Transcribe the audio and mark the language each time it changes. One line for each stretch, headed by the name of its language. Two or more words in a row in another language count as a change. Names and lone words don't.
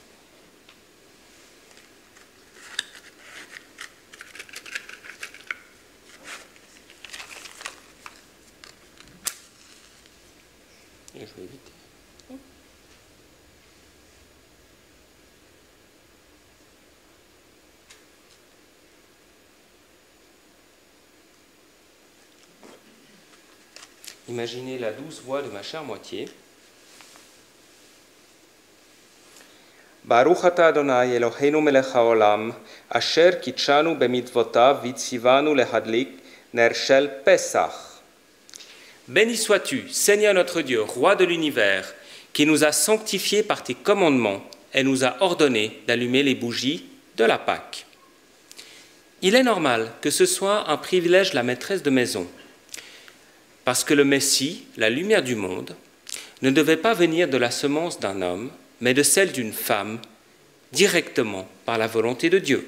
French: Et je vais éviter. Imaginez la douce voix de ma chère moitié.
Hebrew: ברוך אתה אדוני אלוהינו מלך העולם, אשר קדשנו במצוותיו וציוונו להדליק נר של פסח.
French: Béni sois-tu, Seigneur notre Dieu, roi de l'univers, qui nous a sanctifiés par tes commandements et nous a ordonné d'allumer les bougies de la Pâque. Il est normal que ce soit un privilège de la maîtresse de maison, parce que le Messie, la lumière du monde, ne devait pas venir de la semence d'un homme, mais de celle d'une femme, directement par la volonté de Dieu.